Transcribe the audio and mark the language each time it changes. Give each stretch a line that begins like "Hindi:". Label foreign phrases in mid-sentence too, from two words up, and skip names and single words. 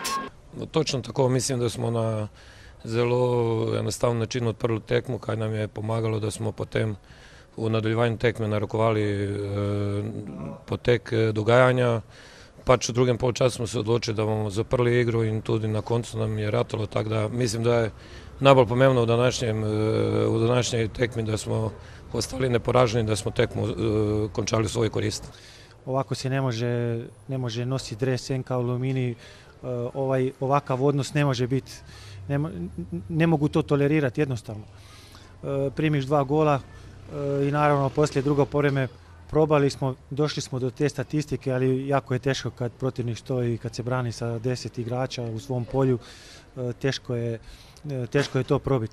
Slovenian: Točno tako, mislim, da smo na zelo enostaven način odprli tekmo, kaj nam je pomagalo, da smo potem v nadaljevanju tekme narekovali potek dogajanja. Pač v drugem polčasu smo se odločili, da bomo zaprli igro in tudi na koncu nam je ratalo, tako da mislim, da je najbolj pomembno v današnjej tekmi, da smo ostali neporaženi, da smo tekmu končali v svoj korist.
Croatian: Ovako se ne može nositi dres NK Aluminij, ovakav odnos ne može biti, ne mogu to tolerirati jednostavno. Primiš 2 gola i naravno poslije drugo povreme probali smo, došli smo do te statistike, ali jako je teško kad protivnik stoji, kad se brani sa 10 igrača u svom polju, teško je to probiti.